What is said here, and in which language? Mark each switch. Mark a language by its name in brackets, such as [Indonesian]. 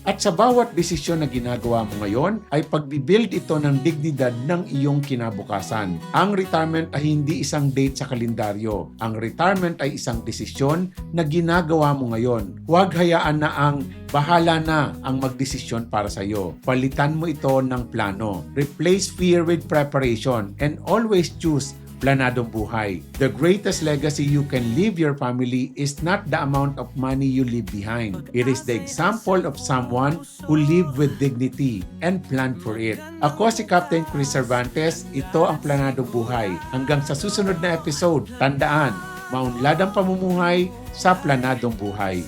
[Filipino] At sa bawat desisyon na ginagawa mo ngayon ay pagbibuild ito ng dignidad ng iyong kinabukasan. Ang retirement ay hindi isang date sa kalendaryo. Ang retirement ay isang desisyon na ginagawa mo ngayon. Huwag hayaan na ang bahala na ang magdesisyon para sa iyo. Palitan mo ito ng plano. [English] Replace fear with preparation and always choose planadong buhay. The greatest legacy you can leave your family is not the amount of money you leave behind. It is the example of someone who lived with dignity and planned for it. [Filipino] Ako si Captain Chris Cervantes, ito ang Planadong Buhay. Hanggang sa susunod na episode, tandaan, maunlad ang pamumuhay sa Planadong Buhay.